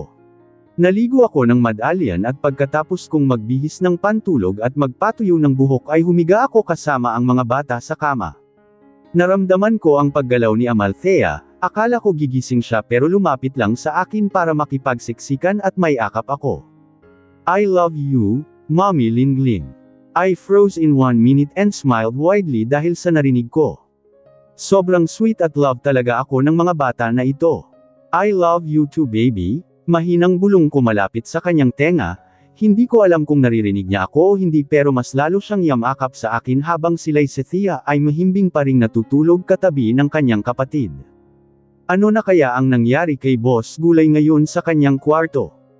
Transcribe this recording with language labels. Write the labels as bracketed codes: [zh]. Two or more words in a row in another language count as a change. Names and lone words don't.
[tl] Naligo ako ng madalian at pagkatapos kong magbihis ng pantulog at magpatuyo ng buhok ay humiga ako kasama ang mga bata sa kama. Naramdaman ko ang paggalaw ni Amalthea, akala ko gigising siya pero lumapit lang sa akin para makipagsiksikan at may akap ako. [en] I love you, Mommy Lingling. I froze in 1 minute and smiled widely [tl] dahil sa narinig ko. Sobrang sweet at love talaga ako ng mga bata na ito. [en] I love you too baby. [tl] Mahinang bulong ko malapit sa kanyang tenga, hindi ko alam kung naririnig niya ako o hindi pero mas lalo siyang yamakap sa akin habang sila'y si Thea ay mahimbing pa ring natutulog katabi ng kanyang kapatid. Ano na kaya ang nangyari kay Boss Gulay ngayon sa kanyang kwarto?